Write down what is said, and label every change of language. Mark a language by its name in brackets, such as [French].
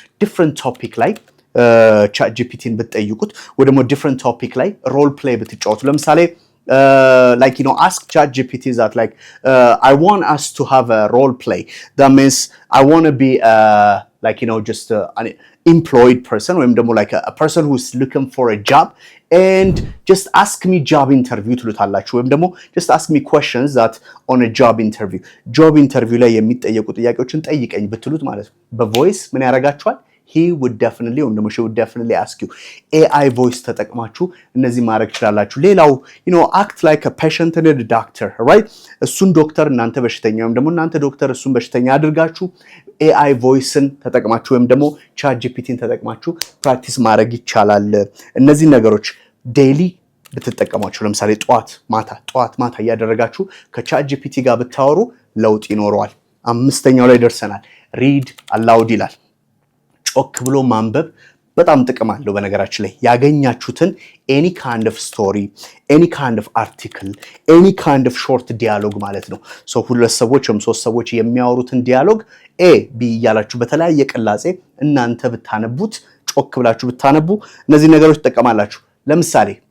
[Amharic] ዲፍረንት ቶፒክ ላይ ቻት ጂፒቲን ብትጠይቁት ወይ ደግሞ ዲፍረንት ቶፒክ ላይ ሮል ፕሌይ ብትጫወቱ። ለምሳሌ [English] like ask ChatGPT that like I want us to have a role play. That means I want to be just an employed person or like a person who's looking for a job and just ask me job interview [Amharic] ትሉታላችሁ ወይም ደግሞ [English] just ask me questions that on a job interview [Amharic] ላይ የሚጠየቁ ጥያቄዎችን ጠይቀኝ ብትሉት ማለት ነው በቮይስ ምን ያደርጋችኋል? [English] he would definitely or she would definitely ask you. AI voice [Amharic] ተጠቅማችሁ እነዚህ ማድረግ ትችላላችሁ። ሌላው [English] act like a patient and a doctor, right? [Amharic] እሱን ዶክተር እናንተ በሽተኛ ወይም ደግሞ እናንተ ዶክተር እሱን በሽተኛ አድርጋችሁ AI voiceን ተጠቅማችሁ ወይም ደግሞ ChatGPTን ተጠቅማችሁ ፕራክቲስ ማድረግ ይቻላል። እነዚህ ነገሮች ዴይሊ ብትጠቀሟቸው ለምሳሌ ጠዋት ማታ እያደረጋችሁ ከቻት ጂፒቲ ጋር ብታወሩ ለውጥ ይኖረዋል። አምስተኛው ላይ ደርሰናል። ሪድ አላውድ ይላል። ጮክ ብሎ ማንበብ በጣም ጥቅም አለው። በነገራችን ላይ ያገኛችሁትን ኤኒ ካይንድ ኦፍ ስቶሪ፣ ኤኒ ካይንድ ኦፍ አርቲክል፣ ኤኒ ካይንድ ኦፍ ሾርት ዲያሎግ ማለት ነው። ሁለት ሰዎች ወይም ሶስት ሰዎች የሚያወሩትን ዲያሎግ ኤ ቢ እያላችሁ በተለያየ ቅላጼ እናንተ ብታነቡት፣ ጮክ ብላችሁ ብታነቡ እነዚህ ነገሮች ትጠቀማላችሁ። ለምሳሌ